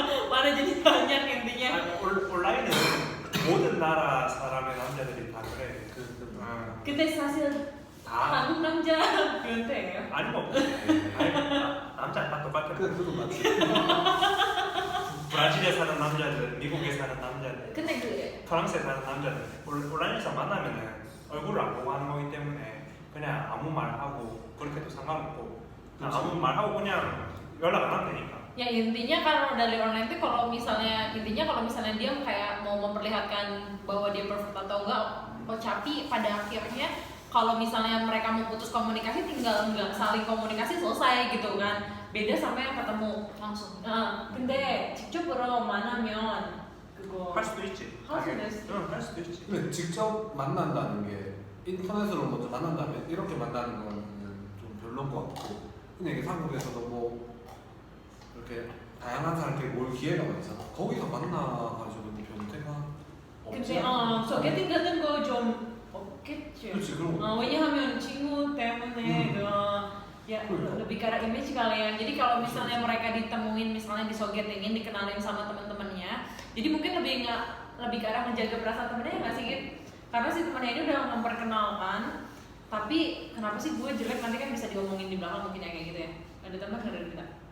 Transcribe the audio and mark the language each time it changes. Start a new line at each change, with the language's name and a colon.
Indonesian: mana jadi banyak intinya.
Korean: 온라인은 모든 나라 사람의 남자들이 다 그래. 근데 사실 다 한국 남자 변태예요. 아니 뭐 남자 다 똑같아. 그거 맞지. 브라질에 사는 남자들, 미국에 사는 남자들, 근데 그 프랑스에 사는 남자들 온라인에서 만나면은 얼굴을 안 보고 하는 거기 때문에 그냥 아무 말 하고 그렇게도 상관없고 그냥 아무 말 하고 그냥 연락 안 하면 되니까.
Indonesian: Ya intinya kalau dari online itu kalau misalnya dia kayak mau memperlihatkan bahwa dia perfect atau enggak, tapi pada akhirnya kalau misalnya mereka mau putus komunikasi tinggal nggak saling komunikasi selesai gitu kan. Beda sama yang ketemu langsung.
Korean: 근데 직접으로 만나면 그거 할 수도 있지. 할 수도 있지. 응, 할 수도 있지. 근데 직접 만난다는 게 인터넷으로 먼저 만난 다음에 이렇게 만나는 거는 좀 별로인 것 같고, 근데 이게 한국에서도 뭐 이렇게 다양한 사람들이 모일 기회가 많잖아. 거기서 만나가지고 변태가 없지. 근데 소개팅 같은 거 좀 없겠지. 그렇지, 그런 거. 왜냐하면 친구 때문에
Indonesian: ya lebih ke arah image kali ya. Jadi kalau misalnya mereka ditemuin misalnya di sogetingin, dikenalin sama teman-temannya, jadi mungkin lebih ke arah menjaga perasaan temennya nggak sih gitu? Karena si temannya ini udah memperkenalkan, tapi kenapa sih gue jelek, nanti kan bisa diomongin di belakang mungkin ya kayak gitu ya. Ada tambah dari kita?